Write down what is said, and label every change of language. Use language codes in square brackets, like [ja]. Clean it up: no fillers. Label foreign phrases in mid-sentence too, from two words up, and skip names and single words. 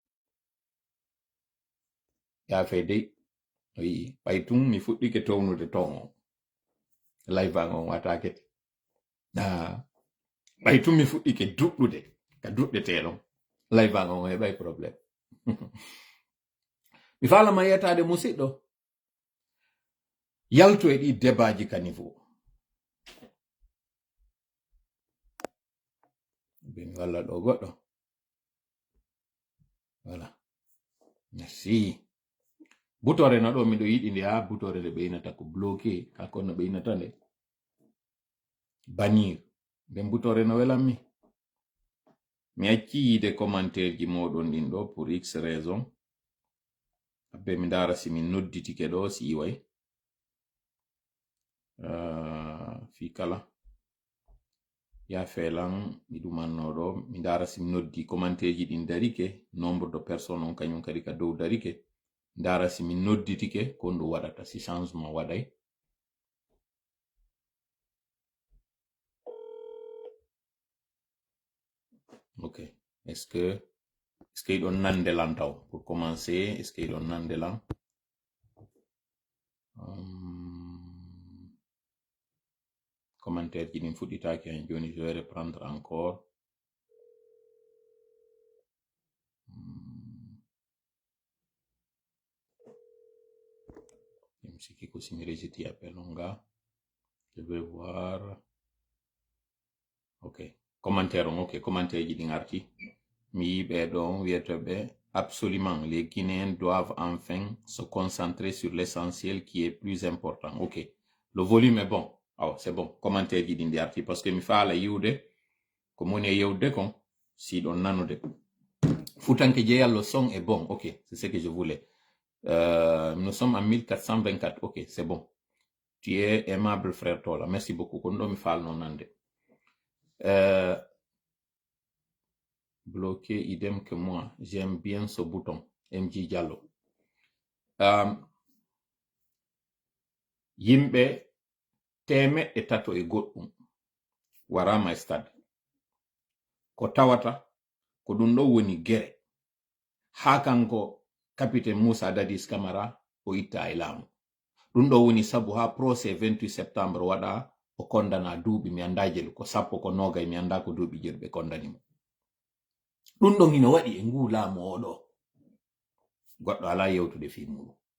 [ff] yafe dey o yii ɓay tum mi fuɗɗike townude ton o live an on watakete ɓay tum mi fuɗɗike duɗɗude ka duɗɗeteɗon live an on heɓay probléme mi falama yetade musidɗo yalto e ɗi débatji ka niveau bin walla ɗo goɗɗo [fr] voilà merci [ff] butore no ɗo miɗo yiɗi nde ha butore nde ɓeynata ko bloqué kako no ɓeynata nde bannir nden butore no welanmi mi acci yide commentaire ji moɗon ɗin ɗo [fr] pour x raison [ff] abbe mi dara si min nodditike ɗo si iway fi kala ya felan mi ɗumanno ɗo mi dara si mi noddi commentaire ji ɗin darike [fr] nombre de personnes [ff] on kañum kadi ka dow darike dara si min nodditike kon ɗum waɗata si changement waɗay ok [fr] est-ce que [ff] ɗon nande lan taw [fr] pour commencer est-ce que [ff] ɗon nande lan commentaire ji ɗin fuɗɗitaki hen joni [fr] je vais reprendre encore [ff] siki ko si mi resiti appel nga [fr] je vais voir [ff] ok commentaire on ok commentaire ji ɗin arti mi yiɓe ɗon wiyeteɓe [fr] absolument les Guinéens doivent enfin se concentrer sur l'essentiel qui est plus important ok le volume est bon oh, c'est bon [ff] commentaire ji ɗin ɗi arti [fr] parce que [ff] mi faala yiwde ko moni e yewde kon si ɗon nanude futanke jeyal [fr] le son est bon ok c'est ce que je voulais nous sommes en 1424 ok c'est bon tu es aimable frère Tola merci beaucoup [ff] kon ɗo mi falno nande [fr] bloqué idem que moi j'aime bien ce bouton MJ Diallo [ff] yimɓe temeɗɗe tato e goɗɗum warama e stade ko tawata ko ɗum ɗo woni gere ha kanko capitaine Moussa Dadis Camara o itta e laamu ɗum ɗo woni sabu ha procès 28 septembre waɗa o condana duuɓi mi anda jelu ko sappo ko nogay mi anda ko duuɓi jeɗu ɓe condanimo ɗum ɗon hino waɗi e ngu laamu oɗo goɗɗo ala yewtude fi muɗum